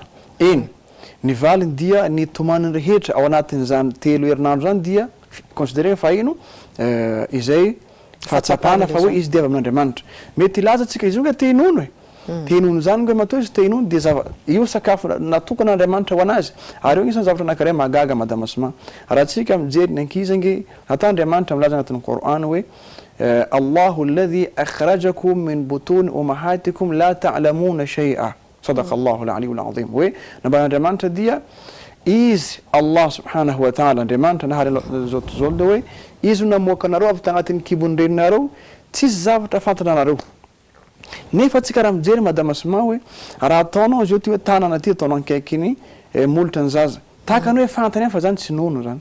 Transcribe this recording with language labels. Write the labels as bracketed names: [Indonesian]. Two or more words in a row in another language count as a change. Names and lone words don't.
[Malagasy] Eny ny valiny dia ny tomaniny rehetra ao anatin'izany telo herinandro zany dia considéré fa ino izay fahatsapana fa hoe izy dia avy amin'Andriamanitra. Mety ilaza tsika izy io ka te hinono tenono zany hoe matoa izy tenono dia io sakafo natokan'Andriamanitra ho anazy ary io agnisan'ny zavatra anankiray mahagaga Madamassima. Raha tsika mijery ny ankizangy nataon'Andriamanitra milaza anatin'ny Qur'an hoe [Arabic] الله الذي أخرجكم من بطون أمهاتكم لا تعلمون شيئا. صدق الله العلي العظيم. [Malagasy] Hoe namban'Andriamanitra dia izy [Arabic] الله سبحانه وتعالى [Malagasy] Andriamanitra nahary zoto zoldo hoe izy namoaka anareo avy tagnatin'ny kibon'ny reninareo tsisy zavatra fantanareo. Nefa tsika raha mijery Madamassima hoe raha ataonao izy io ty hoe tanana ty ataonao ankaiky ny molotra ny zaza tahakany hoe fantany fa zany tsy nono zany.